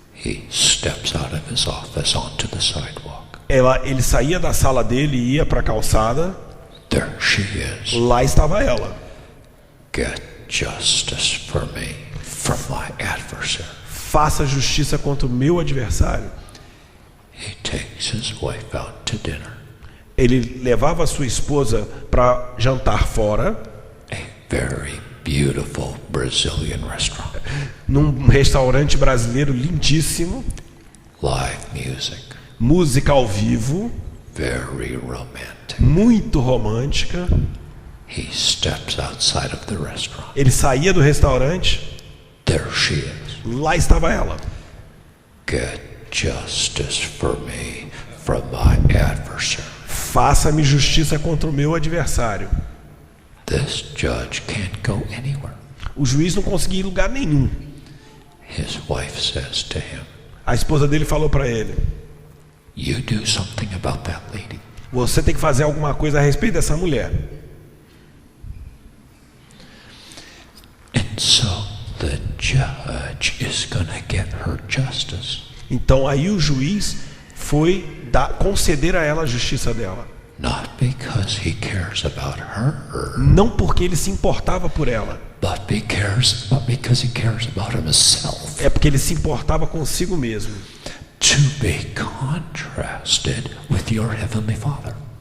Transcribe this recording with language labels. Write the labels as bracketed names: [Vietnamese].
[English] He steps out of his office onto the sidewalk. [Portuguese] Ele saía da sala dele e ia para a calçada. [English] There she is. [Portuguese] Lá estava ela. [English] Get justice for me from my adversary. [Portuguese] Faça justiça contra o meu adversário. [English] He takes his wife out to dinner. [Portuguese] Ele levava a sua esposa para jantar fora. [English] A very beautiful Brazilian restaurant. [Portuguese] Num restaurante brasileiro lindíssimo. [English] Live music. [Portuguese] Música ao vivo. [English] Very romantic. [Portuguese] Muito romântica. [English] He steps outside of the restaurant. [Portuguese] Ele saía do restaurante. [English] There she is. [Portuguese] Lá estava ela. [English] Get justice for me from my adversary. [Portuguese] Faça-me justiça contra o meu adversário. [English] This judge can't go anywhere. [Portuguese] O juiz não conseguia ir em lugar nenhum. [English] His wife says to him, [Portuguese] a esposa dele falou para ele: [English] you do something about that lady. [Portuguese] Você tem que fazer alguma coisa a respeito dessa mulher. [English] And so the judge is gonna get her justice. [Portuguese] Então aí o juiz foi conceder a ela a justiça dela. [English] Not because he cares about her. [Portuguese] Não porque ele se importava por ela. [English] But because he cares about himself. [Portuguese] É porque ele se importava consigo mesmo. [English] To be contrasted with your heavenly Father.